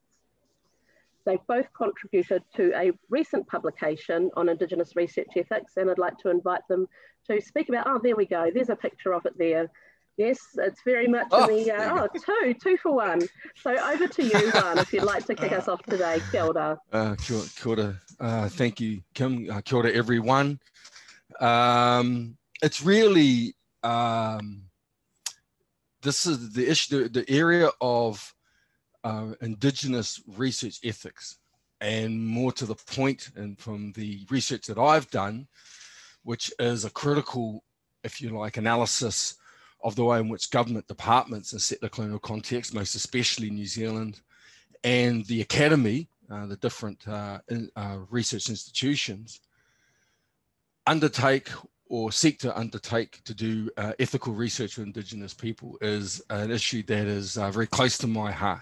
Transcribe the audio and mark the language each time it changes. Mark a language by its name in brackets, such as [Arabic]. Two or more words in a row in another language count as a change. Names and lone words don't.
[English] They've both contributed to a recent publication on Indigenous research ethics, and I'd like to invite them to speak about, there we go, there's a picture of it there. Yes, it's very much in the, two for one. So over to you, Juan, if you'd like to kick us off today. [Māori] Kia ora. Kia ora. [English] Thank you, Kim. [Māori] Kia ora, [English] everyone. It's really, this is the issue, the area of Indigenous research ethics, and more to the point, and from the research that I've done, which is a critical, if you like, analysis of the way in which government departments in settler colonial context, most especially New Zealand, and the academy, the different research institutions, undertake or seek to undertake to do ethical research with Indigenous people is an issue that is very close to my heart.